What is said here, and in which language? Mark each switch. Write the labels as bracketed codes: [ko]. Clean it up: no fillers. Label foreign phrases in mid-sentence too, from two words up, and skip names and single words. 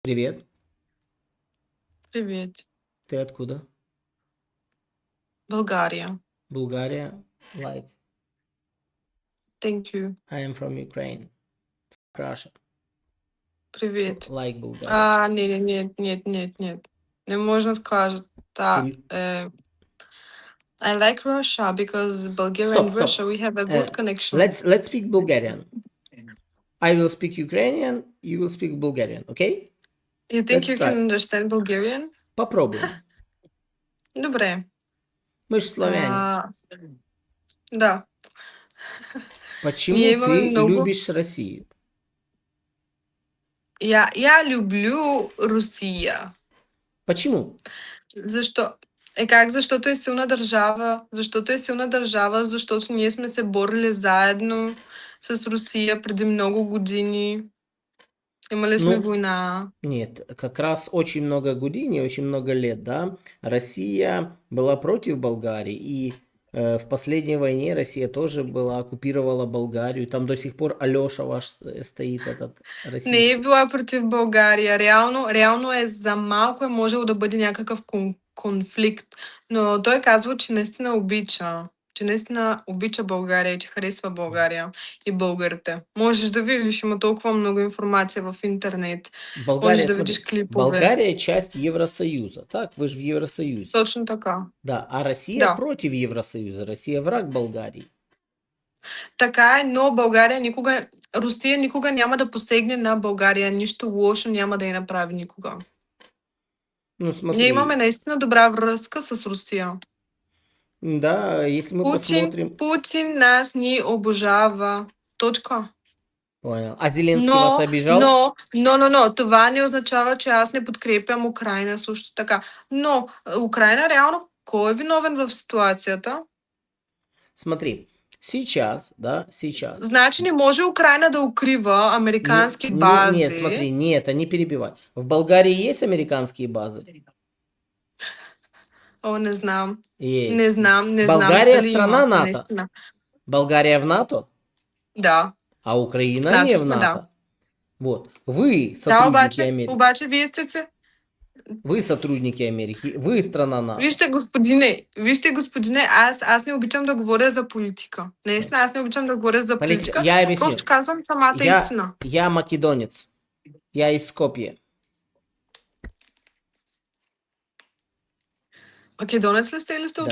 [ru] Привет, Привет. ты откуда? Болгария. [en] Bulgaria? Like, Thank you. I am from Ukraine. Russia. [ru] Привет. [en] Like Bulgaria. [ru] Нет. Не можно сказать. Да, Ты- [en] I like Russia because Bulgaria and [ru] Стоп. [en] Russia we have a good connection. Let's speak Bulgarian. I will speak Ukrainian, you will speak Bulgarian, okay? You think Let's you can try. understand Bulgarian? [ru] Попробуем. [bg] Добре. [ru] Мы же славяне. [bg] А, да. Ние [ru] Почему [bg] имаме [ru] ты [bg] много. [ru] любишь Россию? Я люблю Русия. Почему? [bg] Защо? Как? Защото е силна държава. Защото е силна държава, защото ние сме се борили заедно с Русия преди много години. Имали сме [ru] Ну, [bg] война. [ru] нет, как раз очень много години, очень много лет, да, Россия была против Болгарии, и в последней войне Россия тоже была, оккупировала Болгарию, там до сих пор Алёша ваш стоит, этот [bg] Не е [ru] российский. [bg] била против България. Реално е за малко е можело да бъде някакъв конфликт. Но той казва, че наистина обича. Че наистина обича България и че харесва България и българите. Можеш да видиш, има толкова много информация в интернет. Можеш [ru] Болгария, [bg] да видиш [ru] смотри, [bg] клипове. [ru] Болгария часть Евросоюза, так, вы же в Евросоюзе. [bg] Точно така. [ru] Да, а Россия [bg] Да. [ru] против Евросоюза, Россия враг Болгарии. [bg] Така е, но Русия никога няма да посегне на България. Нищо лошо няма да я направи никога. [ru] Ну, [bg] Ние имаме [ru] смотри, [bg] наистина добра връзка с Русия. [ru] да, если мы посмотрим, [bg] Путин нас ни обожава. Точка. [ru] понял, а Зеленский вас [bg] Но, [ru] обижал? [bg] това не означава, че аз не подкрепям Украина също така. Но Украина реално, кой е виновен в ситуацията? [ru] Смотри, сейчас, да, сейчас. [bg] Значи не може Украина да укрива американски [ru] Нет, [bg] бази. [ru] смотри, нет, не перебивай. В Болгарии есть американские базы? [bg] О, не знам. [ru] Есть. [bg] Не знам [ru] Болгария [bg] дали [ru] страна [bg] има, [ru] НАТО. [bg] наистина. [ru] Болгария в НАТО, [bg] Да, [ru] а [bg] в [ru] Украина не [bg] НАТО [ru] в [bg] сме, да. [ru] НАТО. Вот. Вы [bg] Да, [ru] сотрудники Америки. [bg] обаче вие сте се. [ru] Вы сотрудники Америки. Вы страна НАТО. [bg] Вижте, господине, аз не обичам да говоря за политика. Наистина, аз не обичам да говоря за политика. [ru] Я объясню. [bg] Просто казвам самата истина. [ru] Я македонец. Я из Скопья. [bg] Македонец ли сте или сте от